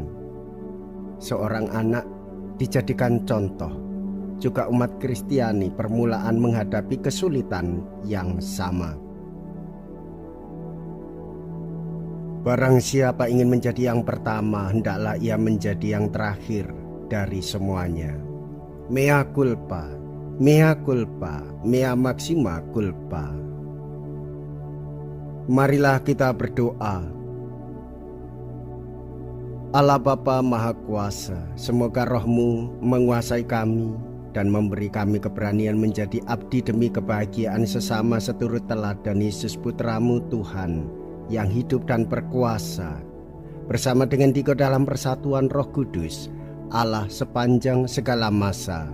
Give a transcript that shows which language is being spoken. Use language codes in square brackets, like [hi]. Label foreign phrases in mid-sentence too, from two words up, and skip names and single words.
[id] Seorang anak dijadikan contoh. Juga umat Kristiani permulaan menghadapi kesulitan yang sama. Barang siapa ingin menjadi yang pertama, hendaklah ia menjadi yang terakhir dari semuanya. [la] Mea culpa, mea culpa, mea maxima culpa. [id] Marilah kita berdoa. Allah Bapa Maha Kuasa, semoga Roh-Mu menguasai kami dan memberi kami keberanian menjadi abdi demi kebahagiaan sesama seturut teladan Yesus Putra-Mu Tuhan yang hidup dan berkuasa, bersama dengan Dikau dalam persatuan Roh Kudus, Allah sepanjang segala masa.